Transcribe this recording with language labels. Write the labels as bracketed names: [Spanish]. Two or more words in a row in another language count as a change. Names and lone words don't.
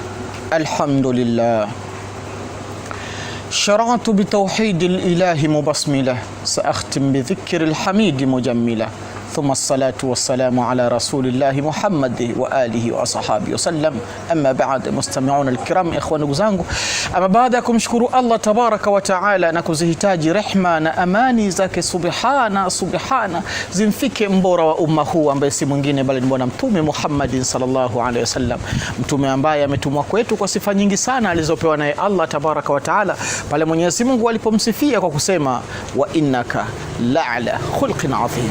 [Arabic] Alhamdulillah. شرعت بتوحيد الإله مبسملة سأختم بذكر الحميد مجملة ثم الصلاة والسلام على رسول الله محمد وآله وصحابه وسلم أما بعد مستمعون الكرام إخوان [Swahili] zangu ama baada ya kumshukuru Allah [Arabic] تبارك وتعالى [Swahili] na kuzihitaji rehma na amani zake subhana zimfike mbora wa umma huu ambaye si mwingine bali ni bwana mtume Muhammad [Arabic] صلى الله عليه وسلم, [Swahili] mtume ambaye ametumwa kwetu kwa sifa nyingi sana alizopewa naye Allah [Arabic] تبارك وتعالى [Swahili] pale Mwenyezi Mungu alipomsifia kwa kusema [Arabic] وإنك لعلى خلق عظيم.